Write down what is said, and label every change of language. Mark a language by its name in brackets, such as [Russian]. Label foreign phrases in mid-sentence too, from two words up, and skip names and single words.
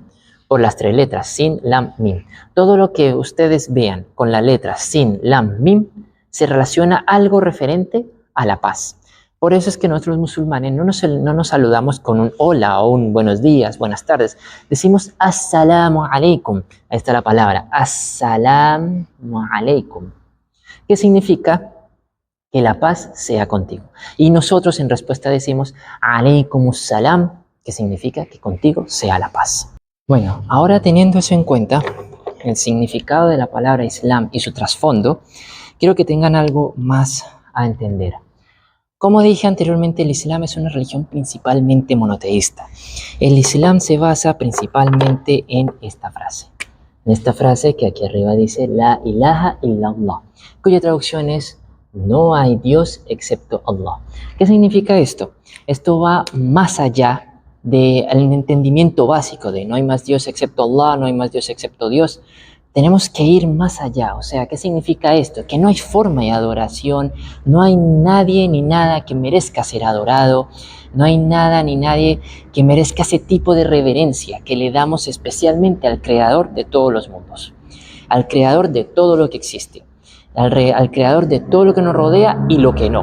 [Spanish] Por las 3 letras, sin, lam, mim. Todo lo que ustedes vean con la letra sin, lam, mim, se relaciona algo referente a la paz. Por eso es que nosotros musulmanes no nos saludamos con un hola o un buenos días, buenas tardes. [Arabic] Decimos السلام عليكم. [Spanish] Ahí está la palabra, [Arabic] السلام عليكم. [Spanish] ¿Qué significa? Que la paz sea contigo. Y nosotros en respuesta decimos [Arabic] عليكم السلام, [Spanish] que significa que contigo sea la paz. Bueno, ahora teniendo eso en cuenta, el significado de la palabra Islam y su trasfondo, quiero que tengan algo más a entender. Como dije anteriormente, el Islam es una religión principalmente monoteísta. El Islam se basa principalmente en esta frase. En esta frase que aquí arriba dice [Arabic] لا إله إلا الله, [Spanish] cuya traducción es no hay Dios excepto Allah. ¿Qué significa esto? Esto va más allá del entendimiento básico de no hay más Dios excepto Allah, no hay más Dios excepto Dios. Tenemos que ir más allá. O sea, ¿qué significa esto? Que no hay forma de adoración, no hay nadie ni nada que merezca ser adorado, no hay nada ni nadie que merezca ese tipo de reverencia que le damos especialmente al Creador de todos los mundos, al Creador de todo lo que existe, al Creador de todo lo que nos rodea y lo que no.